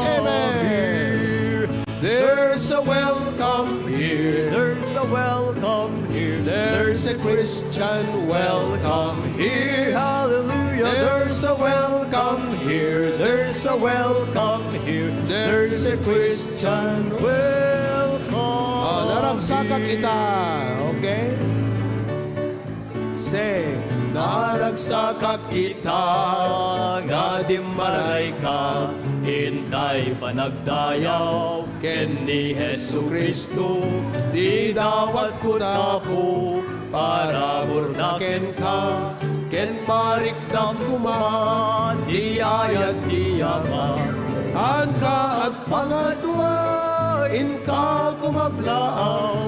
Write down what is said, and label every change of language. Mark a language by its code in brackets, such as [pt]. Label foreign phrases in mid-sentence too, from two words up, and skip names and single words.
[en] Amen. There's a welcome here. There's a welcome here. There's a Christian welcome here. Hallelujah. There's a welcome here. There's a welcome here. There's a Christian welcome. [ilo] Naragsakan kita. Okay? Sing. Naragsaka kita, nga di maray ka, hintay panagdayaw, ken ni Hesu Kristo, di dawat ko tapo, para burnaken ka, ken marikdam kuman, di ayat di yaman, angka at pangadwa, inka kumablaaw,